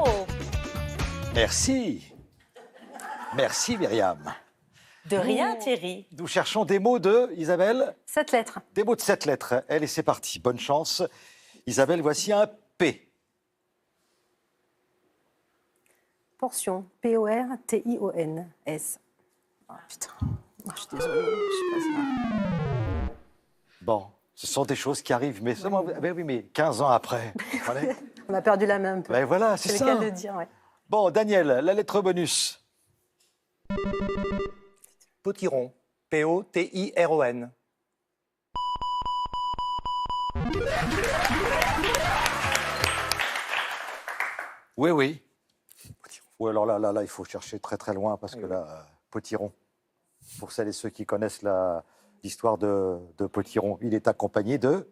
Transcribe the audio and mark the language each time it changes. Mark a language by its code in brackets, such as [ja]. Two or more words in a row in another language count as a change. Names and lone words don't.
[fr] Merci. Merci, Myriam. De rien, Thierry. Nous cherchons des mots de Isabelle. 7 lettres. Des mots de 7 lettres. Allez, c'est parti. Bonne chance. Isabelle, voici un P. Portion. P-O-R-T-I-O-N-S. Oh putain. Oh, je suis désolée. Je sais pas ça. Bon, ce sont des choses qui arrivent, mais seulement, mais 15 ans après. Voilà. On a perdu la main un peu. Ben voilà, c'est C'est ça. le cas de le dire, ouais. Bon, Daniel, la lettre bonus. Potiron. P-O-T-I-R-O-N. Oui, oui. Oui, alors là, il faut chercher très très loin parce que là, Potiron, pour celles et ceux qui connaissent l'histoire de Potiron, il est accompagné de...